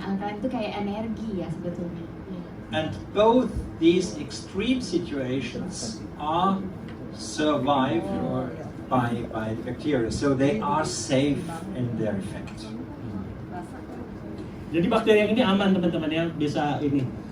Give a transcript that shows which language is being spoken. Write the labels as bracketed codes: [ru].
[id] Alkaline itu kayak energi ya sebetulnya. [en] And both these extreme situations are survived by bacteria, so they are safe in their effect. [id] Jadi bakteri yang ini aman teman-teman ya, bisa ini.